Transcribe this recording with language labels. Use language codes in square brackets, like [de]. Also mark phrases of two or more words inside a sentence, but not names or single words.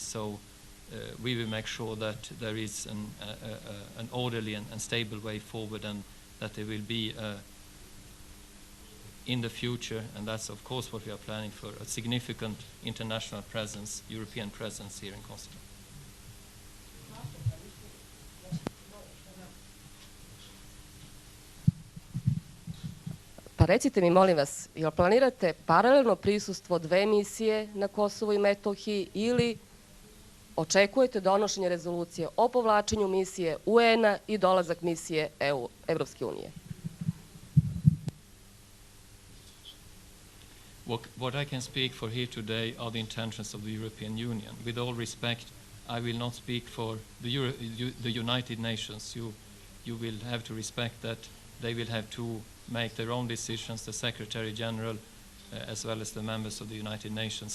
[en] So we will make sure that there is an orderly and stable way forward, and that there will be in the future, and that's of course what we are planning for, a significant international presence, European presence here in Kosovo. [sr] Pa recite mi, molim vas, jel planirate paralelno prisustvo dve misije na Kosovu i Metohiji ili očekujete donošenje rezolucije o povlačenju misije UN-a i dolazak misije Evropske unije? [en] What I can speak for here today are the intentions of the European Union. With all respect, I will not speak for the United Nations. You will have to respect that they will have to make their own decisions, the Secretary General, as well as the members of the United Nations.